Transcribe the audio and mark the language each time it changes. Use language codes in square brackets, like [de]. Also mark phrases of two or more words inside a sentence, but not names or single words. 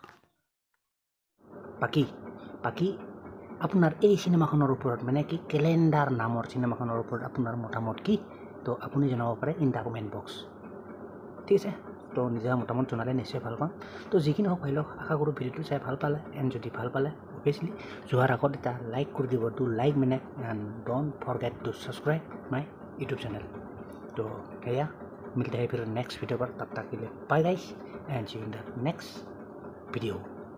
[as] বাকী আপোনাৰ এই চিনেমাখনৰ ওপৰত মানে কি কেলেণ্ডাৰ নামৰ চিনেমাখনৰ ওপৰত আপোনাৰ মতামত কি তো আপুনি জনাব পাৰে [en] in the comment [as] বক্স ঠিক আছে তো নিজৰ মতামত জনালে নিশ্চয় ভাল পাম তো যিখিনি হওক ভাই লওক আশা কৰোঁ ভিডিঅ'টো চাই ভাল পালে এণ্ড যদি ভাল পালে অভিয়াছলি যোৱাৰ আগত এটা লাইক কৰি দিব টু লাইক মানে এণ্ড [en] don't forget to subscribe my youtube channel [as] তো সেয়া [hi] मिलते हैं फिर नेक्स्ट वीडियो पर तब तक के लिए बाय [en] guys and see you in the next video